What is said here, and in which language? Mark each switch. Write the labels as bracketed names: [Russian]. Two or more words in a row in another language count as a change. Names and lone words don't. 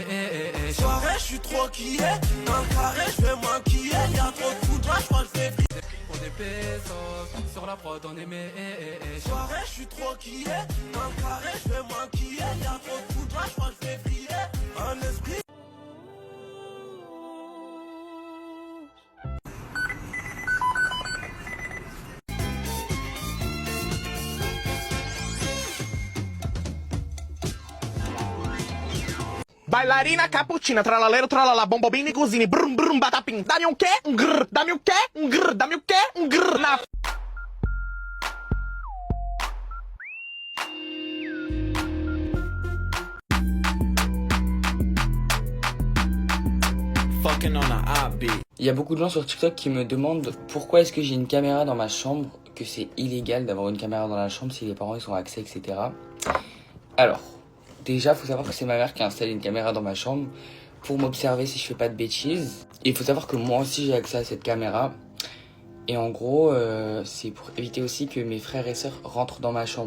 [French] Soirée, je suis trop quillé. Dans le carré, je vais m'enquiller. Y'a trop de foudre, je crois que je vais briller. Pour des pesos, sur la prod on aimait. Soirée, je suis trop quillé. Dans le carré, je vais m'enquiller. Y'a trop de foudre, je crois que je vais briller. Un esprit. [Italian] Bailarina cappuccina, tralalero, tralala, bombobini, cosini, brum brum batapim. Dammi un che, un grr, dammi un che, un grr, dammi un che, un grr. Na. [French] Il y a beaucoup de gens sur TikTok qui me demandent pourquoi est-ce que j'ai une caméra dans ma chambre, que c'est illégal d'avoir une caméra dans la chambre si les parents ils ont accès, etc. Alors, déjà, faut savoir que c'est ma mère qui a installé une caméra dans ma chambre pour m'observer si je fais pas de bêtises. Et il faut savoir que moi aussi j'ai accès à cette caméra. Et en gros, c'est pour éviter aussi que mes frères et sœurs rentrent dans ma chambre.